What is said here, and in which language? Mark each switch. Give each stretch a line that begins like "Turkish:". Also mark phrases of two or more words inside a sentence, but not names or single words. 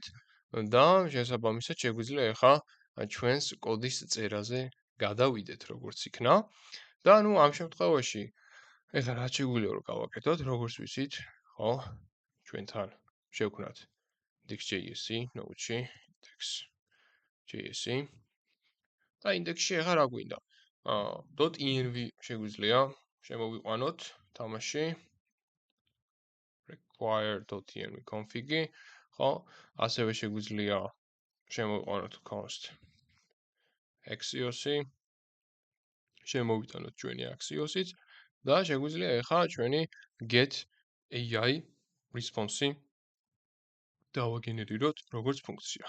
Georgian: და შესაბამისად შეგვიძლია ახლა ჩვენს კოდის წერაზე გადავიდეთ როგორც იქნა და ნუ ამ შემთხვევაში ეხლა რა შეგვიძლია რომ გავაკეთოთ როგორც ვიცით ხო ჩვენთან შევქმნათ index.js-ი node-ში index.js-ი და index-ში ახლა რა გვინდა .env შეგვიძლია შემოვიყვანოთ თამაში require.env config-ი, ხო? ასევე შეგვიძლია შემოვიყვანოთ const axios-ი, შემოვიტანოთ ჩვენი axios-იც და შეგვიძლია ეხლა ჩვენი
English: get AI response-
Georgian: ი დავაგენერიროთ როგორც ფუნქცია.